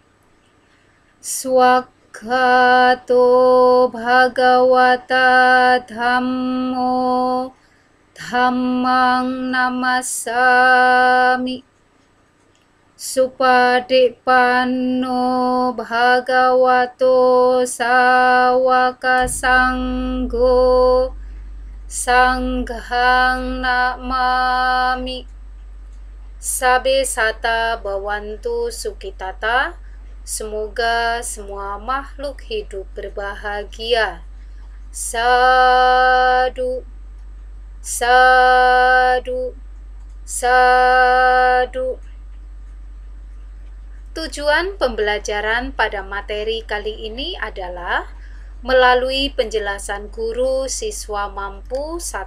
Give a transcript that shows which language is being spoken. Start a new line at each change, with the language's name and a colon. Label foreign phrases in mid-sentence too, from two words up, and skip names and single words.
Pali: Swakhato Bhagawata Dhammo Dhammang Namasami Supadippanno Bhagavato Sawaka Sanggo Sanghang Namami. Sabe sata bawantu sukitata.
Indonesian: Semoga semua makhluk hidup berbahagia.
Pali: Sadu, sadu, sadu.
Indonesian: Tujuan pembelajaran pada materi kali ini adalah melalui penjelasan guru, siswa mampu 1.